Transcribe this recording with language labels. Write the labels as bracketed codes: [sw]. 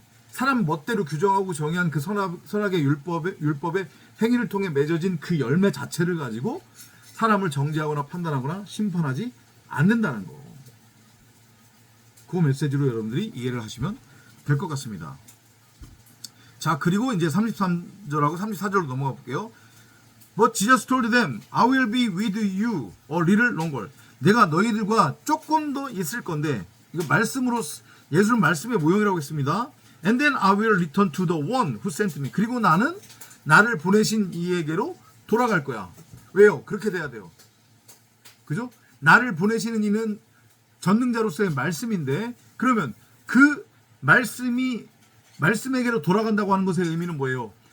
[ko] 사람 멋대로 규정하고 정의한 그 선악의 율법의 행위를 통해 맺어진 그 열매 자체를 가지고 사람을 정죄하거나 판단하거나 심판하지 않는다는 거. 그 메시지로 여러분들이 이해를 하시면 될 것 같습니다. 자, 그리고 이제 33절하고 34절로 넘어가 볼게요. [en] But Jesus told them, I will be with you a little longer. [ko] 내가 너희들과 조금 더 있을 건데, 이거 말씀으로, 예수는 말씀의 모형이라고 했습니다. [en] And then I will return to the one who sent me. [ko] 그리고 나는 나를 보내신 이에게로 돌아갈 거야. 왜요? 그렇게 돼야 돼요. 그죠? 나를 보내시는 이는 전능자로서의 말씀인데, 그러면 그 말씀에게로 돌아간다고 하는 것의 의미는 뭐예요?